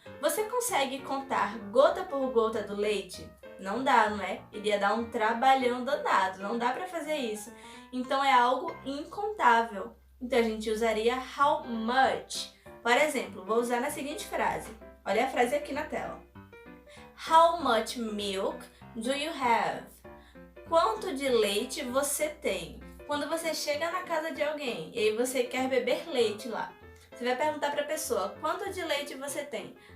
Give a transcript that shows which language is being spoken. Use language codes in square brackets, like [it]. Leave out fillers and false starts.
[pt] Você consegue contar gota por gota do leite? Não dá, não é? Iria dar um trabalhão danado, não dá para fazer isso. Então é algo incontável. Então a gente usaria how much. Por exemplo, vou usar na seguinte frase. Olha a frase aqui na tela. [en] How much milk do you have? [pt] Quanto de leite você tem? Quando você chega na casa de alguém e aí você quer beber leite lá, você vai perguntar para a pessoa, quanto de leite você tem?